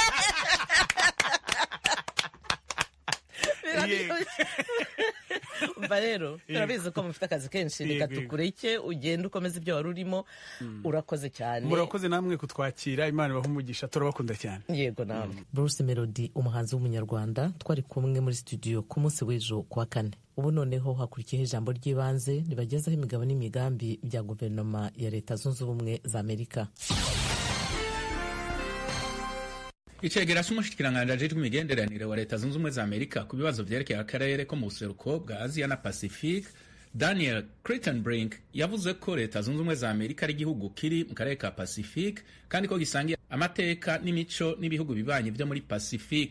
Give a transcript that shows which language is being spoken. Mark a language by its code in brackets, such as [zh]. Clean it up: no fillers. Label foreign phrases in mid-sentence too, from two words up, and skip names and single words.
[rw] Umva rero, turabizi ko mufite akazi kenshi, reka tukureke ugende ukomeze ibyo wari urimo. Urakoze cyane. Murakoze namwe kutwakira, Imana ibahe umugisha, turabakunda cyane. Yego namwe. Bruce Melody, umuhanzi w'umunyarwanda, twari kumwe muri studio ku munsi w'ejo kuwa kane. Ubu noneho hakurikiyeho ijambo ry'ibanze ribagezaho imigabo n'imigambi bya guverinoma ya Leta Zunze Ubumwe za Amerika. [rn] Icegera c'umushikiranganji ajejwe imigenderanire wa Leta Zunze Ubumwe za Amerika ku bibazo vyerekeye akarere ko mu buseruko bwa Aziya na Pacifique, Daniel Crittenbrink yavuze ko Leta Zunze Ubumwe za Amerika ari igihugu kiri mu karere ka Pacifique kandi ko gisangiye amateka n'imico n'ibihugu bibanyi vyo muri Pacifique.